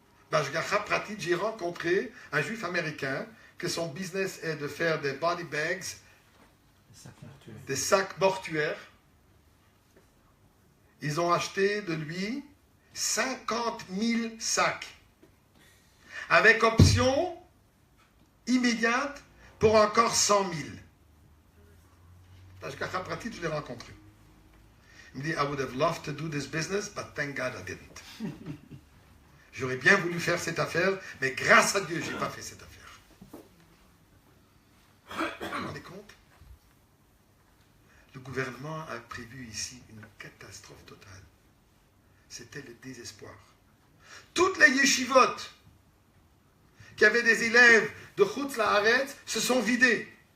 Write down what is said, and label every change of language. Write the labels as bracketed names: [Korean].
[Hebrew] Bashgacha Pratit, [French] j'ai rencontré un juif américain que son business est de faire des body bags, des sacs mortuaires. Ils ont acheté de lui 50 000 sacs, avec option immédiate pour encore 100 000. [Hebrew] Bashgacha Pratit, [French] je l'ai rencontré. Il me dit, [English] I would have loved to do this business, but thank God I didn't. [French] J'aurais bien voulu faire cette affaire, mais grâce à Dieu, je n'ai pas fait cette affaire. Vous vous rendez compte? Le gouvernement a prévu ici une catastrophe totale. C'était le désespoir. Toutes les yeshivot qui avaient des élèves de Chutz La'aretz se sont vidées.